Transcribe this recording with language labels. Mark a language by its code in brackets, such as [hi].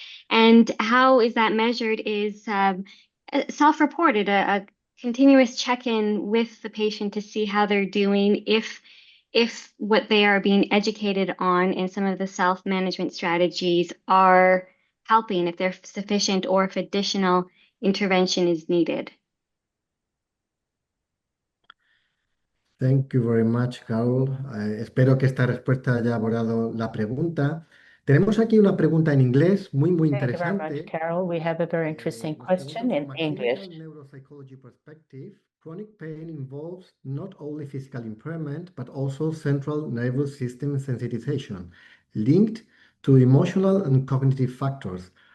[en] And how is that measured is self-reported, a continuous check-in with the patient to see how they're doing, if what they are being educated on and some of the self-management strategies are helping, if they're sufficient, or if additional intervention is needed. Thank you very much, Carol. [es] Espero que esta respuesta haya abordado la pregunta. Tenemos aquí una pregunta en inglés muy interesante. [en] Thank you very much, Carol. We have a very interesting question in English. Neuropsychology perspective, chronic pain involves not only physical impairment, but also central nervous system sensitization, linked to emotional and cognitive factors.